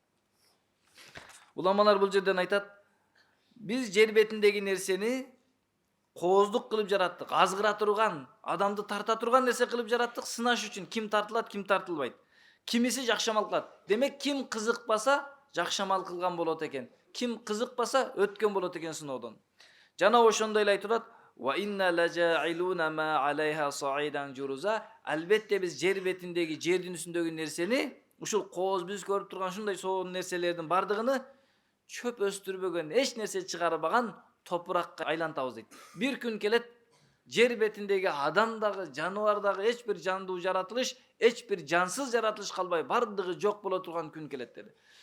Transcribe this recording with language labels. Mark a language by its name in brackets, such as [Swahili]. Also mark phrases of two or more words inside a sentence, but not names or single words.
[Kyrgyz] Уламалар бул жерден айтат, биз жер бетиндеги нерсени кооздук кылып жараттык, азгыра турган, адамды тарта турган нерсе кылып жараттык, сынаш үчүн ким тартылат, ким тартылбайт. Кимиси жакшы амал кылат. Демек ким кызыкпаса, жакшы амал кылган болот экен. Ким кызыкпаса, өткөн болот экен сыноодон. Жана ошондой эле айтылат, [Arabic] وإنا لجاعلون ما عليها صعيدا جرزا, [Kyrgyz] албетте биз жер бетиндеги, жердин үстүндөгү нерсени, ушул кооз биз көрүп турган ушундай сонун нерселердин бардыгыны чөп өстүрбөгөн, эч нерсе чыгарбаган топуракка айлантабыз дейт. Бир күн келет, жер бетиндеги адам дагы, жаныбар дагы, эч бир жандуу жаратылыш, эч бир жансыз жаратылыш калбай, бардыгы жок боло турган күн келет деди.